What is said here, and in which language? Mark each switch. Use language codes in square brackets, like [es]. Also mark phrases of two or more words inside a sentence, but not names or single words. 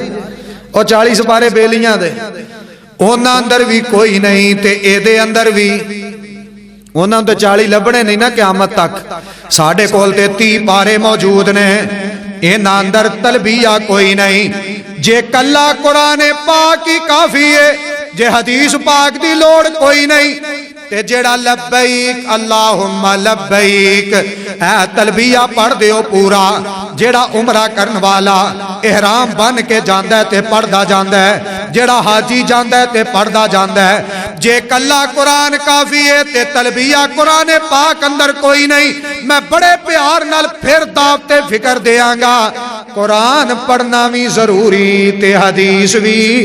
[pa] اور 40 پارے بیلیاں دے، اوہناں اندر بھی کوئی نہیں تے ایہدے اندر بھی اوہناں توں 40 لبھنے نہیں نہ قیامت تک. ساڈے کول تے 30 پارے موجود نے، ایہناں اندر تلبیہ کوئی نہیں. جے کلا قرآن پاک ہی کافی ہے، جے حدیث پاک دی لوڑ کوئی نہیں تے جیہڑا [ar] لبيك اللهم لبيك [pa] اے تلبیہ پڑھ دیو پورا. جیہڑا عمرہ کرن والا احرام بنھ کے جاندا ہے تے پڑھدا جاندا ہے، جیہڑا حاجی جاندا ہے تے پڑھدا جاندا ہے. جے کلا قرآن کافی ہے تے تلبیہ قرآن پاک اندر کوئی نہیں. میں بڑے پیار نال فیر دعوتِ فکر دیواں گا، قرآن پڑھنا بھی ضروری تے حدیث بھی.